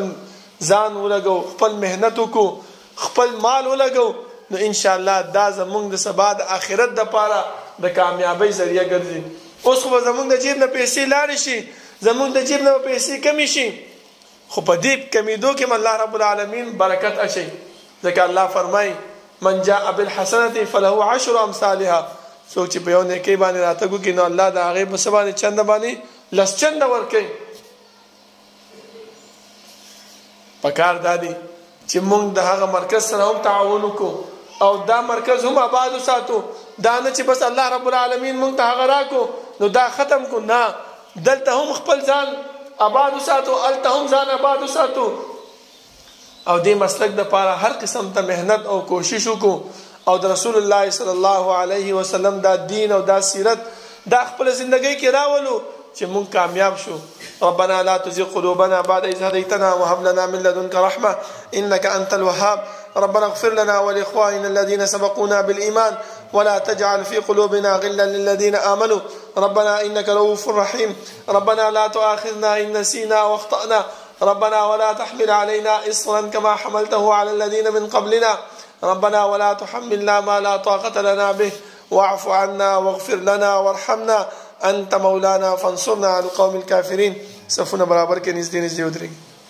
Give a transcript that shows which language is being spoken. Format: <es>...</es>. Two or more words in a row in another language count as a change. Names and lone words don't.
<ps>ځان ولګو خپل محنت وکړو خپل مال ولګو نو انشاءالله دا زمونږ د سبا د آخرت دپاره د کامیابۍ ذریعه ګرځي اوس خو به زمونږ د جیب نه پیسې لاړې شي زمونږ د جیب نه به پیسې کمې شي خو په دې کمیدو کې</ps> <ar>الله رب العالمین</ar> <ps>برکت اچي ځکه الله فرمایي</ps> <ar>من جاء بالحسنة فله 10 امثالها</ar> <ps>څوک چې په یو نیکۍ باندې راتګ وکړي نو الله د هغې په څه باندې چنده باندې لس چنده ورکوي پکار دا دی چې موږ د هغه مرکز سره هم تعاون وکړو او دا مرکز هم آباد وساتو دا نه چې بس</ps> <ar>الله رب العالمین</ar> <ps>موږ ته هغه راکو نو دا ختم کو نه دلته هم خپل ځان آباد وساتو، هلته هم ځان آباد وساتو، او دې مسلک دپاره هر قسم ته محنت او کوشش وکړو، او د رسول الله</ps> <ar>صلی الله علیه وسلم</ar> <ps>دا دین او دا سیرت دا خپل زندگی کې راولو چې مونږ کامیاب شو.</ps> <ar>ربنا لا تزغ قلوبنا بعد إذ هديتنا وهب لنا من لدنك رحمة إنك أنت الوهاب. ربنا اغفر لنا ولإخواننا الذين سبقونا بالإيمان ولا تجعل في قلوبنا غلا للذين آمنوا ربنا إنك رؤوف رحيم. ربنا لا تؤاخذنا إن نسينا واخطأنا ربنا ولا تحمل علينا إصرا كما حملته على الذين من قبلنا ربنا ولا تحملنا ما لا طاقة لنا به واعف عنا واغفر لنا وارحمنا أنت مولانا فانصرنا على القوم الكافرين.</ar> <ps>صفونه برابر کې نږدې ودرېږي.</ps>